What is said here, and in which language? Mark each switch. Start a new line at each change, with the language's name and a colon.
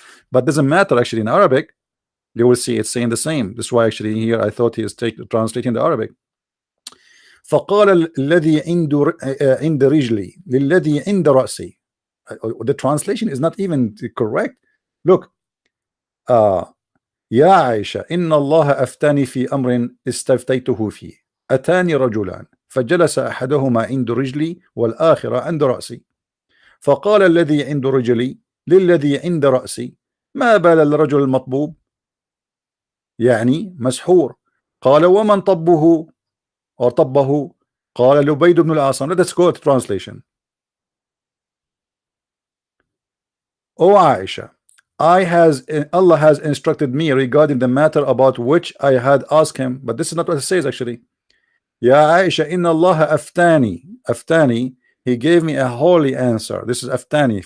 English: But doesn't matter actually in Arabic. You will see it's saying the same. That's why actually here I thought he is translating the Arabic.
Arabic: فقال الذي عند رجلي للذي عند رأسي.
English: The translation is not even correct. Look,
Arabic: يا عائشة إن الله أفتاني في أمر استفتيته فيه أتاني رجلان فجلس أحدهما عند رجلي والآخر عند رأسي فقال الذي عند رجلي للذي عند رأسي ما بال الرجل المطبوب يعني مسحور قال ومن طبه أو طبه قال لبيد بن الأعصم.
English: Let's go to translation. O Aisha, Allah has instructed me regarding the matter about which I had asked him, but this is not what it says actually.
Arabic: Ya Aisha, inna Allah aftani,
English: he gave me a holy answer. This is aftani.